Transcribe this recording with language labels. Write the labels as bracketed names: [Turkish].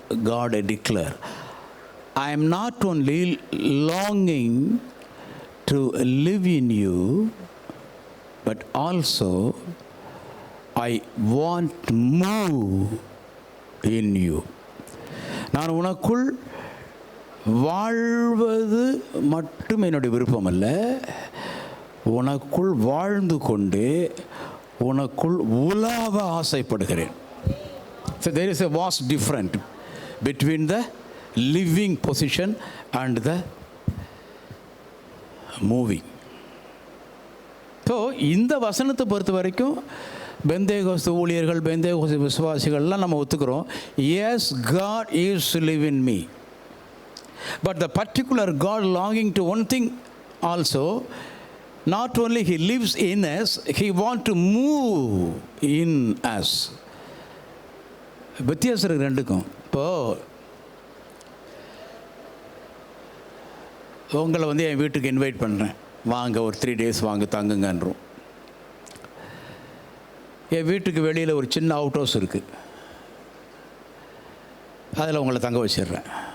[English] God declare, I am not only longing to live in you, but also I want to move in you. [Tamil] நான் உனக்குள் வாழ்வது மட்டும் என்னுடைய விருப்பம் அல்ல, உனக்குள் வாழ்ந்து கொண்டு உனக்குள் உலாவ ஆசைப்படுகிறேன். [English] So there is a vast difference between the living position and the moving. [Tamil] So இந்த வசனத்தை பொறுத்த வரைக்கும் பெந்தேகோஸ்து ஊழியர்கள், பெந்தேகோஸ்து விசுவாசிகள்லாம் நம்ம ஒத்துக்கிறோம். [English] Yes, God is to live in me. But the particular God longing to one thing also, not only He lives in us, He wants to move in us. [Tamil] வித்தியாசம் இருக்குது ரெண்டுக்கும். இப்போது உங்களை என் வீட்டுக்கு இன்வைட் பண்ணுறேன், வாங்க ஒரு 3 days வாங்க தங்குங்கன்றோம். என் வீட்டுக்கு வெளியில் ஒரு சின்ன அவுட் ஹவுஸ் இருக்குது, அதில் உங்களை தங்க வச்சிடுறேன்.